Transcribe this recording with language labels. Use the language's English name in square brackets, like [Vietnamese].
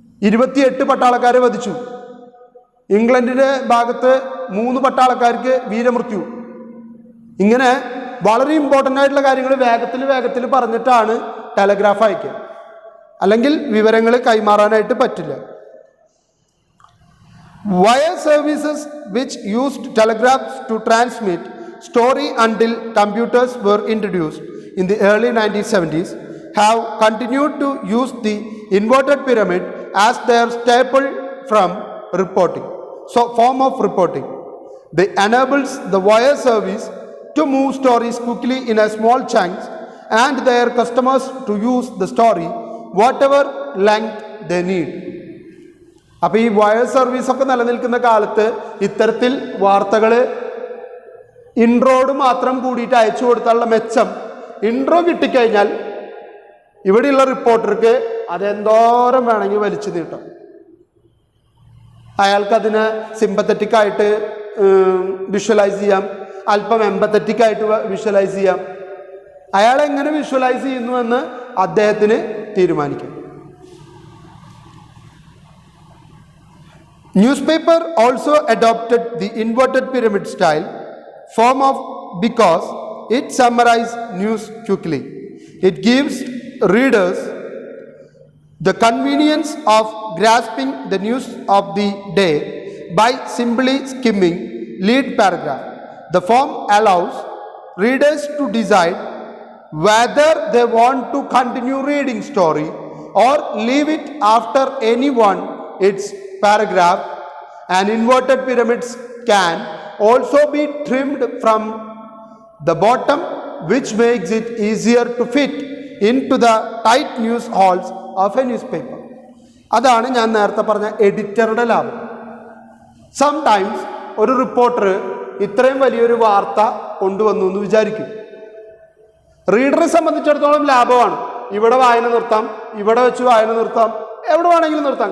[Malayalam] 28 പട്ടാളക്കാരെ വധിച്ചു. ഇംഗ്ലണ്ടിൻ്റെ ഭാഗത്ത് 3 പട്ടാളക്കാർക്ക് വീരമൃത്യു. ഇങ്ങനെ വളരെ ഇമ്പോർട്ടൻ്റ് ആയിട്ടുള്ള കാര്യങ്ങൾ വേഗത്തിൽ പറഞ്ഞിട്ടാണ് ടെലഗ്രാഫ് അയക്കുക, അല്ലെങ്കിൽ വിവരങ്ങൾ കൈമാറാനായിട്ട് പറ്റില്ല. [English] Wire services which used telegraphs to transmit story until computers were introduced in the early 1970s have continued to use the inverted pyramid as their staple from reporting. So, form of reporting. They enables the wire service to move stories quickly in a small chunks and their customers to use the story whatever length they need. [Malayalam] അപ്പോൾ ഈ wire സർവീസൊക്കെ നിലനിൽക്കുന്ന കാലത്ത് ഇത്തരത്തിൽ വാർത്തകൾ ഇൻട്രോട് മാത്രം കൂടിയിട്ട് അയച്ചു കൊടുത്താലുള്ള മെച്ചം, ഇൻട്രോ കിട്ടിക്കഴിഞ്ഞാൽ ഇവിടെയുള്ള റിപ്പോർട്ടർക്ക് അതെന്തോരം വേണമെങ്കിൽ വലിച്ചു നീട്ടും. അയാൾക്കതിനെ സിമ്പത്തറ്റിക്കായിട്ട് വിഷ്വലൈസ് ചെയ്യാം, അല്പം എമ്പത്തറ്റിക്കായിട്ട് വിഷ്വലൈസ് ചെയ്യാം. അയാൾ എങ്ങനെ വിഷ്വലൈസ് ചെയ്യുന്നു എന്ന് അദ്ദേഹത്തിന് തീരുമാനിക്കാം. [English] Newspaper also adopted the inverted pyramid style form of because it summarizes news quickly. It gives readers the convenience of grasping the news of the day by simply skimming lead paragraph. The form allows readers to decide whether they want to continue reading story or leave it after anyone its paragraph. An inverted pyramid can also be trimmed from the bottom, which makes it easier to fit into the tight news halls of a newspaper. [Malayalam] അതാണ് ഞാൻ നേരത്തെ പറഞ്ഞ എഡിറ്ററുടെ ലാഭം. Sometimes ഒരു reporter ഇത്രയും വലിയൊരു വാർത്ത കൊണ്ടുവന്നു എന്ന് വിചാരിക്കും. റീഡറെ സംബന്ധിച്ചിടത്തോളം ലാഭമാണ്. ഇവിടെ വായന നിർത്താം, ഇവിടെ വെച്ച് വായന നിർത്താം, എവിടെ വേണമെങ്കിലും നിർത്താം.